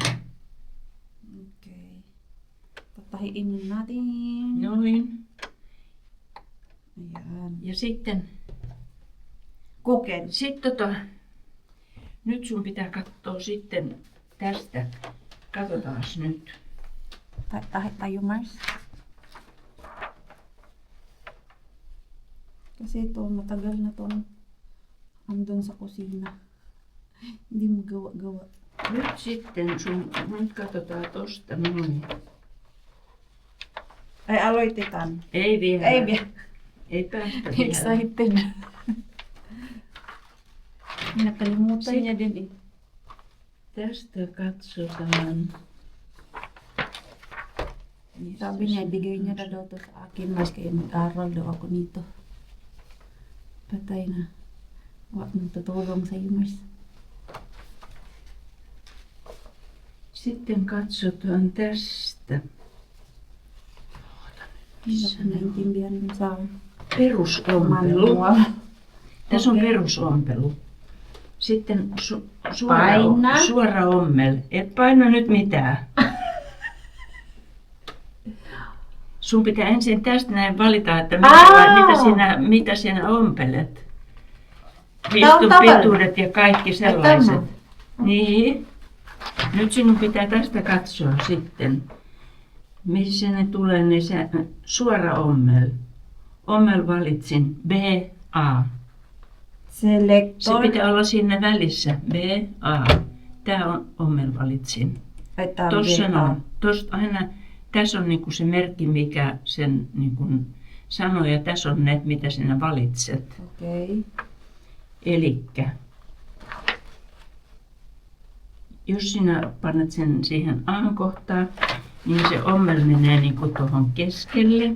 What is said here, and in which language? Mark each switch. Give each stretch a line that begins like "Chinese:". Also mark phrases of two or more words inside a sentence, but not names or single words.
Filipino: Okei. Tattahin natin. Noin. Ayan.
Finnish: Ja sitten Koken. nyt sun pitää katsoa sitten tästä. Katsotaas nyt.
Filipino: Tayo Mars. Kasi ito, matagal na to andun sa kusina. Hindi mo gawa-gawa.
Finnish: Nyt sitten nyt katsotaan tosta noin. Ay, aloitetaan. Ei vielä. Ei vielä. Ei päästä vielä.
Filipino: Excited. Nakalimutan niya din eh.
Finnish: Tästä katsotaan.
Filipino: Sabi niya, bigay niya na daw to sa akin. Mas kaya mag-aral daw ako nito. Patay na. Wag nang tutulong sa iyo, Mars. Sitten katsotaan tästä. Hindi ko naintindihan yung sa
Finnish: Perusompelu.
Filipino: manual.
Finnish: Tässä on Okei. perusompelu. Sitten Paina. suora ommel. Et paina nyt mitään. Sun pitää ensin tästä näin valita, että mitä sinä ompelet. Vistun tavallinen. pituudet ja kaikki sellaiset. Niin. Nyt sinun pitää tästä katsoa sitten. Missä ne tulee, niin se suora ommel. Ommel valitsin B, A. Se Selector. pitää olla siinä välissä. B, A. Tää on ommel valitsin.
Filipino: Ay, tama.
Finnish: Tossa on. Tosta aina, tässä on niinku se merkki, mikä sen niinku sanoo, ja tässä on ne, mitä sinä valitset. Okei. Elikkä, jos sinä panet sen siihen A-kohtaan, niin se ommel menee niinku tuohon keskelle.